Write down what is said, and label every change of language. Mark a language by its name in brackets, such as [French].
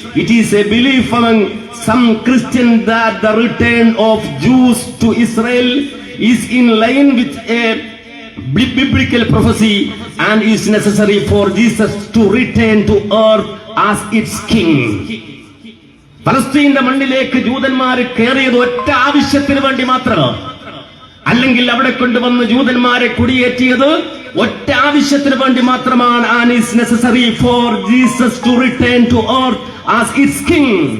[English] It is a belief among some Christians that the return of Jews to Israel is in line with a biblical prophecy and is necessary for Jesus to return to earth as its king. [Malayalam] ഫലസ്തീന്റെ മണ്ണിലേക്ക് ജൂതന്മാർ കയറിയത് ഒറ്റ ആവശ്യത്തിന് വേണ്ടി മാത്രമാണ്. അല്ലെങ്കിൽ അവിടെ കൊണ്ടുവന്ന് ജൂതന്മാരെ കുടിയേറ്റിയത് ഒറ്റ ആവശ്യത്തിന് വേണ്ടി മാത്രമാണ്. [English] and is necessary for Jesus to return to earth as its king.